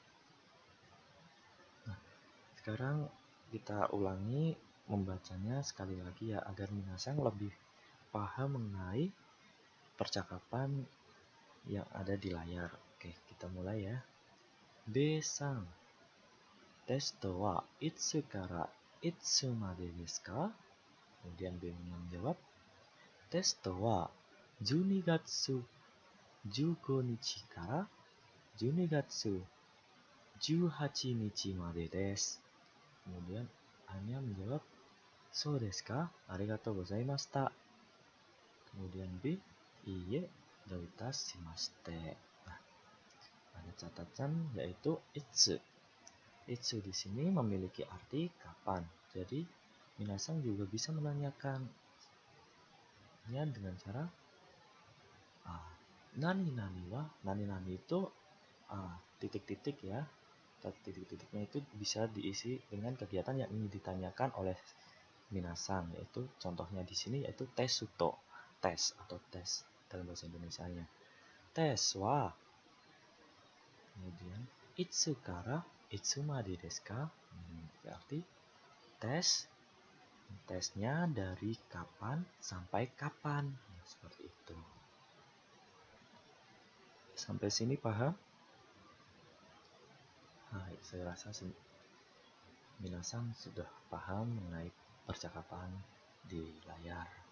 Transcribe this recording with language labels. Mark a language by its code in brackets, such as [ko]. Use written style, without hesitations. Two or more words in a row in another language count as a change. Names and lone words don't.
[id] Nah, sekarang kita ulangi membacanya sekali lagi ya agar minasang lebih paham mengenai percakapan yang ada di layar. Oke, kita mulai ya. [ja] Bさん、テストはいつからいつまでですか? [id] Kemudian B-nya menjawab, [ja] テストは 12 月15日から12月18日までです. [id] Kemudian A-nya menjawab, [ja] "そうですか? ありがとうございました." [id] Kemudian B, [ja] "いいえ、どういたしまして." [id] Nah, ada catatan yaitu itsu. Itsu di sini memiliki arti kapan. Jadi, minasang juga bisa menanyakan dengan cara [ja] 何は, [id] nani itu titik-titik ya. Titik-titiknya itu bisa diisi dengan kegiatan yang ingin ditanyakan oleh minasang, yaitu contohnya di sini yaitu tesuto, tes atau tes dalam bahasa Indonesianya. [ja] テスは. Kemudian いつからいつまでですか? [id] Berarti tesnya dari kapan sampai kapan. Nah, seperti itu. Sampai sini paham? Hai, saya rasa minasang sudah paham mengenai percakapan di layar.